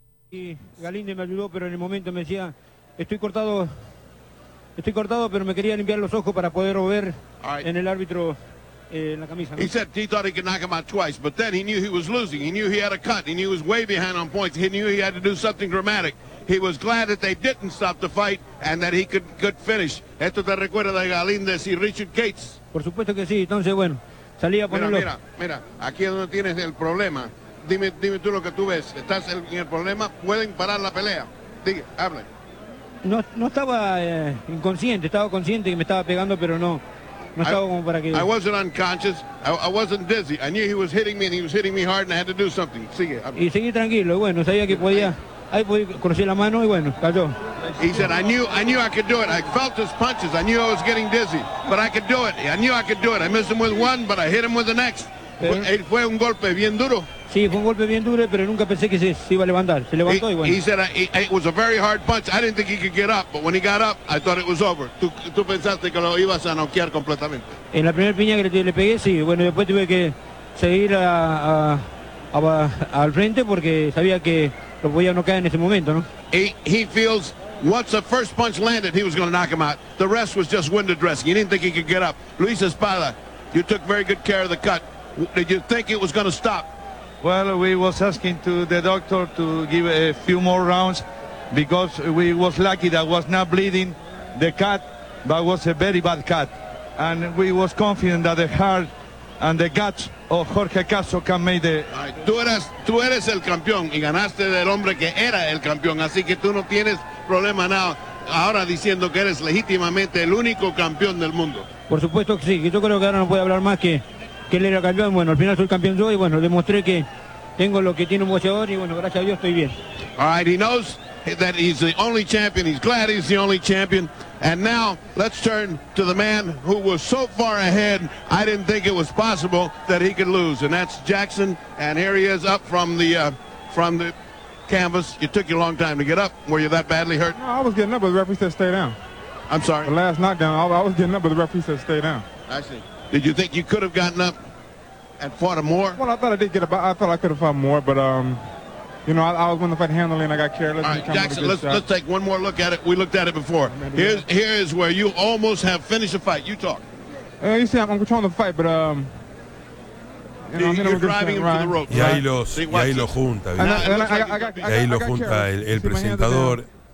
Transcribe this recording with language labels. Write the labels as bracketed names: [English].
[Spanish] Y Galíndez me ayudó, pero en el momento me decía, estoy cortado, pero me quería limpiar los ojos para poder ver en el árbitro en la camisa. [English] He said he thought he could knock him out twice, but then he knew he was losing. He knew he had a cut. He knew he was way behind on points. He knew he had to do something dramatic. He was glad that they didn't stop the fight and that he could finish. [Spanish] Esto te recuerda de Galíndez y Richard Gates. Por supuesto que sí. Entonces, bueno, salí a ponerlo. Mira, aquí es donde tienes el problema. Dime tú lo que tú ves. ¿Estás en el problema? ¿Pueden parar la pelea? Diga, hable. No estaba inconsciente. Estaba consciente que me estaba pegando, pero no estaba como para que... [English] I wasn't unconscious. I wasn't dizzy. I knew he was hitting me and he was hitting me hard and I had to do something. [Spanish] Sigue, hable. Y seguí tranquilo. Bueno, sabía que podía... Ahí podía cruzar la mano y bueno, cayó. [English] He said, I knew I could do it. I felt his punches. I knew I was getting dizzy. But I could do it. I knew I could do it. I missed him with one, but I hit him with the next. [Spanish] Pero, fue un golpe bien duro. Sí, fue un golpe bien duro, pero nunca pensé que se iba a levantar. Se levantó y bueno. [English] He said, it was a very hard punch. I didn't think he could get up, but when he got up, I thought it was over. [Spanish] Tú pensaste que lo ibas a noquear completamente. En la primera piña que le pegué, sí. Bueno, después tuve que seguir al frente porque sabía que lo podía noquear en ese momento, ¿no? [English] He feels once the first punch landed, he was going to knock him out. The rest was just window dressing. He didn't think he could get up. Luis Espada, you took very good care of the cut. Did you think it was going to stop? Well, we was asking to the doctor to give a few more rounds because we was lucky that was not bleeding the cut, but was a very bad cut. And we was confident that the heart and the guts of Jorge Caso can make the... Right. [Spanish] Tú eres el campeón y ganaste del hombre que era el campeón, así que tú no tienes problema now, ahora diciendo que eres legítimamente el único campeón del mundo. Por supuesto que sí, yo creo que ahora no puedo hablar más que él era campeón. Bueno, al final soy campeón yo y bueno, demostré que tengo lo que tiene un boxeador y bueno, gracias a Dios estoy bien. [English] All right, he knows that he's the only champion. He's glad he's the only champion. And now, let's turn to the man who was so far ahead, I didn't think it was possible that he could lose. And that's Jackson, and here he is up from the canvas. It took you a long time to get up. Were you that badly hurt? No, I was getting up, but the referee said stay down. I'm sorry? The last knockdown, I was getting up, but the referee said stay down. I see. Did you think you could have gotten up and fought him more? Well, I thought I did get up. I thought I could have fought more, but, you know, I was winning the fight handily, and I got careless. All right, Jackson, let's take one more look at it. We looked at it before. Here is where you almost have finished the fight. You talk. You see, I'm controlling the fight, but, [Spanish] Y ahí los junta, y ahí lo junta el presentador.